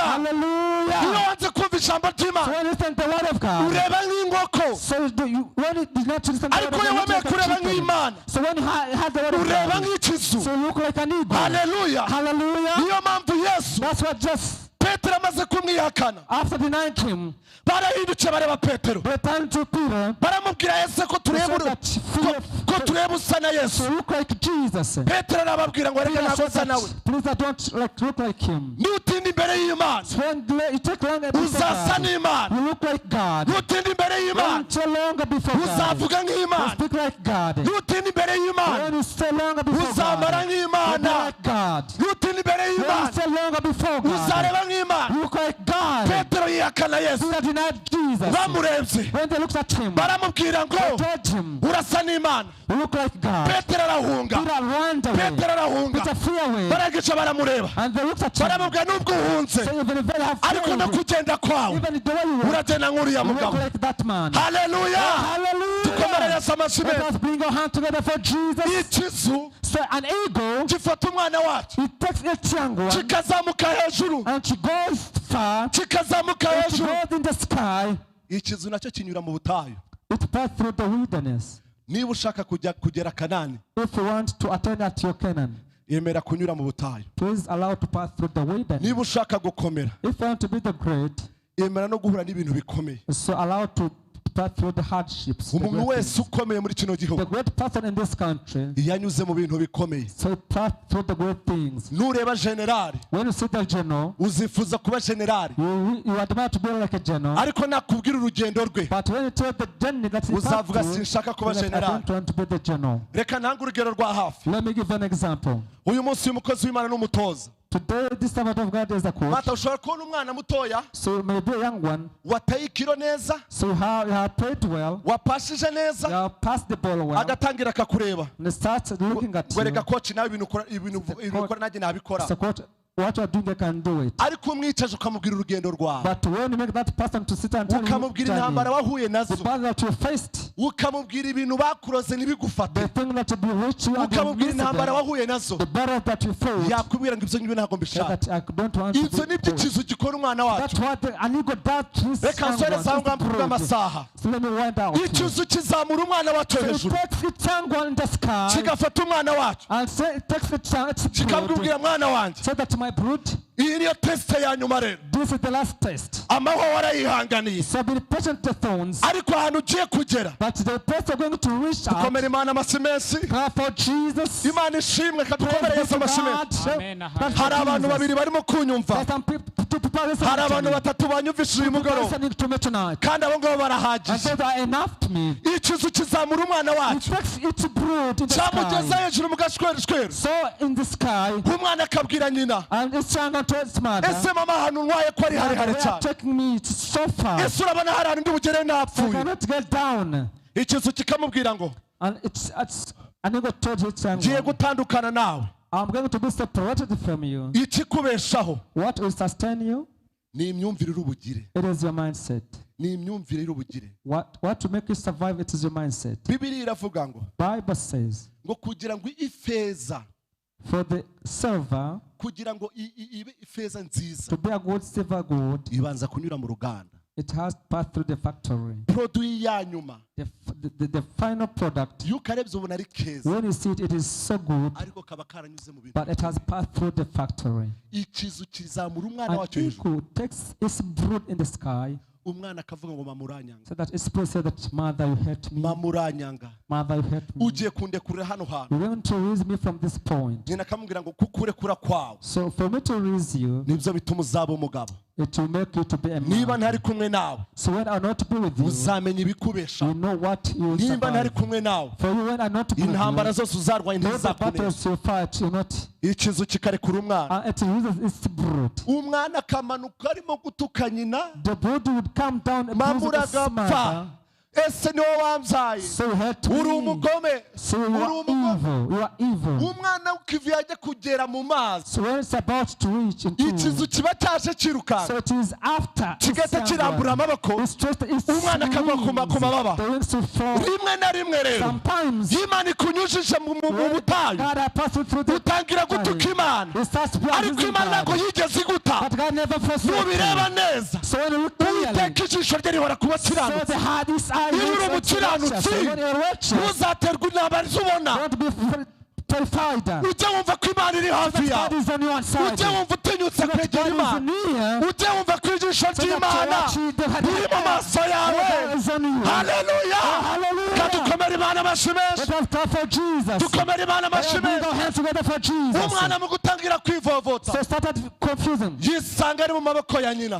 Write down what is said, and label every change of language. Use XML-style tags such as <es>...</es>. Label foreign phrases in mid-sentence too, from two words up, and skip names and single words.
<en>Hallelujah. So when you listen to the word of God, so when you did not listen to the word of God, so when you had the word of God, so you look like an eagle. Hallelujah. Hallelujah. That's what just</en> <rw>Petero amaze kumwihakana,</rw> <en>after denying him,</en> <rw>barahindutse bareba Petero,</rw> <en>they turned to Peter,</en> <rw>baramubwira Yesu ko tureba usa na Yesu.</rw> <en>So look like Jesus.</en> <rw>Petero arababwira ngo reka ntabwo usa nawe.</rw> <en>Please don't look like him.</en> <rw>Nutinda imbere y'Imana,</rw> <en>When you take longer before</en> <rw>uzasa</rw> <en>God,</en> <rw>n'Imana.</rw> <en>you look like God.</en> <rw>Nutinda imbere y'Imana,</rw> <en>When you stay longer before God,</en> <rw>uzavuga</rw> <en>you</en> <rw>nk'Imana.</rw> <en>speak like God.</en> <rw>Nutinda imbere y'Imana,</rw> <en>When you stay longer before</en> <rw>uzamara</rw> <en>God, you</en> <rw>nk'Imana.</rw> <en>look like God.</en> <rw>Nutinda imbere</rw> <en>When you</en> <rw>y'Imana,</rw> <en>stay longer before God,</en> <rw>uzareba nk'Imana.</rw> <en>you look like God.</en> <rw>Petero yihakana Yesu,</rw> <en>Peter denied Jesus.</en> <rw>bamurebye</rw> <en>When they looked at him,</en> <rw>baramubwira ngo</rw> <en>they told him,</en> <rw>urasa n'Imana.</rw> <en>you look like God.</en> <rw>Petero arahunga,</rw> <en>Peter ran away.</en> <rw>Petero arahunga,</rw> <en>Peter flew away.</en> <rw>baragica baramureba,</rw> <en>And they looked at him.</en> <rw>baramubwira nubwo uhunze</rw> <en>So even if they have</en> <rw>ariko no</rw> <en>failed,</en> <rw>kugenda kwawe</rw> <en>even the way you walk,</en> <rw>uragenda nk'uriya</rw> <en>you look</en> <rw>mugabo.</rw> <en>like that man.</en> <rw>Haleluya, tukomere</rw> <en>Hallelujah.</en> <rw>Yesu amashyi</rw> <en>Let</en> <rw>meza.</rw> <en>us bring our hand together for Jesus.</en> <rw>Ikizu</rw> <en>So an eagle,</en> <rw>gifata umwana wacu</rw> <en>it takes a young one</en> <rw>kikazamuka hejuru,</rw> <en>and she goes far,</en> <rw>kikazamuka</rw> <en>and she</en> <rw>hejuru.</rw> <en>goes in the sky.</en> <rw>Ikizu nacyo kinyura mu butayu.</rw> <en>It passed through the wilderness.</en> <rw>Niba ushaka kugera Kanani,</rw> <en>If you want to attain at your Canaan,</en> <rw>yemera kunyura mu butayu.</rw> <en>please allow to pass through the wilderness.</en> <rw>Niba ushaka gukomera,</rw> <en>If you want to be the great,</en> <rw>yemera no guhura n'ibintu bikomeye.</rw> <en>so allow to pass through the hardships. The</en> <rw>Umuntu</rw> <en>great</en> <rw>wese</rw> <en>things.</en> <rw>ukomeye muri kino</rw> <en>The</en> <rw>gihugu</rw> <en>great person in this country,</en> <rw>yanyuze mu bintu bikomeye.</rw> <en>so pass through the great things.</en> <rw>Nureba generali,</rw> <en>When you see the general,</en> <rw>uzifuza kuba generali,</rw> <en>you admire to be like a general.</en> <rw>ariko nakubwira urugendo rwe</rw> <en>But when you tell the journey that he passed</en> <rw>uzavuga</rw> <en>through,</en> <rw>sinshaka kuba</rw> <en>you're like, I</en> <rw>generali.</rw> <en>don't want to be the general.</en> <rw>Reka ntange urugero rwa hafi.</rw> <en>Let me give an example.</en> <rw>Uyu munsi umukozi w'Imana n'umutoza.</rw> <en>Today, this servant of God is a coach.</en> <rw>Mata ushobora kubona umwana mutoya</rw> <en>So you may be a young one.</en> <rw>wataye ikiro neza,</rw> <en>So you have played well.</en> <rw>wapashije</rw> <en>You</en> <rw>neza,</rw> <en>have passed the ball well.</en> <rw>agatangira akakureba.</rw> <en>And he starts looking at</en> <rw>Ngo</rw> <en>you.</en> <rw>reka coach nawe ibintu ukora nanjye nabikora.</rw> <en>So coach, what you are doing, they can do it.</en> <rw>Ariko umwicaje ukamubwira urugendo rwawe,</rw> <en>But when you make that person to sit and tell you</en> <rw>ukamubwira intambara wahuye</rw> <en>the</en> <rw>nazo,</rw> <en>battle that you faced,</en> <rw>ukamubwira ibintu bakuroze ntibigufate,</rw> <en>the thing that you bewitched you and you</en> <rw>ukamubwira</rw> <en>missed</en> <rw>intambara</rw> <en>them,</en> <rw>wahuye nazo,</rw> <en>the battle that you faced,</en> <rw>yakubwira ngo ibyo ngibyo ntabwo mbishaka.</rw> <en>that I don't want to</en> <rw>Ibyo nibyo</rw> <en>be.</en> <rw>kizu gikora umwana wacu.</rw> <en>That's what an ego does to his</en> <rw>Reka nsore</rw> <en>young</en> <rw>sangwa</rw> <en>one.</en> <rw>mvuga amasaha.</rw> <en>So let me wind out.</en> <rw>Ikizu kizamura umwana wacu</rw> <en>So it</en> <rw>hejuru,</rw> <en>takes its young one in the sky</en> <rw>kigafata umwana wacu,</rw> <en>and say it takes its brood.</en> <rw>kikamubwira mwana wanjye,</rw> <en>Say that my brood,</en> <rw>iyi niyo tesite ya nyuma rero,</rw> <en>this is the last test.</en> <rw>amahwa warayihanganiye,</rw> <en>So be patient to thorns,</en> <rw>ariko ahantu ugiye kugera,</rw> <en>but the place you're going to reach out.</en> <rw>dukomere Imana amashyi menshi.</rw> <en>Clap for Jesus.</en> <rw>Imana ishimwe, kadukomere Yesu amashyi menshi.</rw> <en>Amen.</en> <rw>Hari abantu babiri barimo kunyumva,</rw> <en>There's some people listening</en> <rw>hari</rw> <en>to</en> <rw>abantu</rw> <en>me.</en> <rw>batatu banyumvishije uyu</rw> <en>People</en> <rw>mugoroba,</rw> <en>listening to me tonight.</en> <rw>kandi abo ngabo</rw> <en>And</en> <rw>barahagije.</rw> <en>those are enough to me.</en> <rw>Ikizu kizamura umwana</rw> <en>It</en> <rw>wacu,</rw> <en>takes its brood in the</en> <rw>cyamugeza</rw> <en>sky.</en> <rw>hejuru mu gashwereshwere,</rw> <en>So in the sky,</en> <rw>umwana akabwira nyina,</rw> <en>and it's trying to its mother.</en> <rw>ese mama ahantu ntwaye ko ari</rw> <en>They</en> <rw>harehare</rw> <en>are</en> <rw>cyane,</rw> <en>taking me so far.</en> <rw>ese urabona hari ahantu ndi bugere</rw> <en>I</en> <rw>napfuye.</rw> <en>cannot get down.</en> <rw>Ikizu kikamubwira ngo</rw> <en>And it's and he got told its young</en> <rw>ngiye</rw> <en>one,</en> <rw>gutandukana nawe,</rw> <en>I'm going to be separated from you.</en> <rw>ikikubeshaho</rw> <en>What will sustain you?</en> <rw>ni imyumvire y'ubugire,</rw> <en>It is your mindset.</en> <rw>ni imyumvire y'ubugire.</rw> <en>What to make you survive, it is your mindset.</en> <rw>Bibiliya iravuga ngo</rw> <en>Bible says,</en> <rw>ngo kugira ngo ifeza,</rw> <en>for the silver</en> <rw>kugira ngo ibe ifeza nziza,</rw> <en>to be a good silver good,</en> <rw>ibanza kunyura mu ruganda.</rw> <en>it has passed through the factory.</en> <rw>Produit ya nyuma</rw> <en>The final product,</en> <rw>iyo ukarebye ubona ari keza,</rw> <en>when you see it, it is so good,</en> <rw>ariko kaba karanyuze mu bintu.</rw> <en>but it has passed through the factory.</en> <rw>Ikizu kizamura umwana</rw> <en>An</en> <rw>wacyo hejuru,</rw> <en>eagle takes its brood in the sky,</en> <rw>umwana akavuga ngo mama uranyanga,</rw> <en>so that its brood says that, mother, you hurt me.</en> <rw>mama uranyanga,</rw> <en>Mother, you hurt me.</en> <rw>ugiye kundekurira hano hantu.</rw> <en>You want to release me from this point.</en> <rw>Nyina akamubwira ngo kukurekura kwawe</rw> <en>So for me to release you,</en> <rw>nibyo bituma uzaba umugabo.</rw> <en>it will make you to be a</en> <rw>Niba</rw> <en>man.</en> <rw>ntari kumwe nawe</rw> <en>So when I not be with you,</en> <rw>uzamenya ibikubesha.</rw> <en>you know what you will</en> <rw>Niba ntari</rw> <en>survive.</en> <rw>kumwe nawe</rw> <en>For you when I not be with</en> <rw>intambara</rw> <en>you,</en> <rw>zose uzarwanya</rw> <en>those the</en> <rw>ntizizakuneza.</rw> <en>battles you fight, you not,</en> <rw>Ikizu kikarekura umwana,</rw> <en>it loses its brood.</en> <rw>umwana akamanuka arimo gutuka nyina,</rw> <en>The brood would come down and</en> <rw>mama</rw> <en>bruise its</en> <rw>uragapfa,</rw> <en>mother.</en> <rw>ese niwe wambyaye,</rw> <en>So you hurt</en> <rw>uri</rw> <en>me.</en> <rw>umugome,</rw> <en>So you</en> <rw>uri</rw> <en>are</en> <rw>umugome.</rw> <en>evil. You are evil.</en> <rw>Umwana ukivi yajya kugera mu mazi,</rw> <en>So when it's about to reach into,</en> <rw>ikizu kiba cyaje kirukanka,</rw> <en>so it is after</en> <rw>kigahita kirambura amaboko, umwana akagwa ku mababa.</rw> <en>the wings to fall.</en> <rw>Rimwe na rimwe rero</rw> <en>Sometimes</en> <rw>Imana ikunyujije mu butayu,</rw> <en>God has passed through the</en> <rw>utangira gutuka Imana,</rw> <en>It starts</en> <rw>ariko</rw> <en>praising</en> <rw>Imana ntabwo</rw> <en>God.</en> <rw>yigeze iguta.</rw> <en>But God never forsakes</en> <rw>Nubireba</rw> <en>you.</en> <rw>neza,</rw> <en>So when you look clearly,</en> <rw>Uwiteka ijisho rye rihora ku</rw> <en>so</en> <rw>bakiranutsi.</rw> <en>the hardest eye</en> <rw>Iyo uri</rw> <en>looks at the righteous.</en> <rw>umukiranutsi,</rw> <en>So when you're righteous,</en> <rw>ntuzaterwe intambara zubona,</rw> <en>don't be terrified.</en> <rw>Ujye wumva ko Imana iri hafi yawe.</rw> <en>God is on your side.</en> <rw>Ujye wumva utinyutse kwegera Imana. Ujye wumva ko ijisho ry'Imana riri mu maso yawe.</rw> <en>Hallelujah.</en> <rw>Kadukomere Imana amashyi menshi. Dukomere Imana amashyi menshi. Umwana mu gutangira kwivovota yisanga ari mu maboko ya nyina.</rw>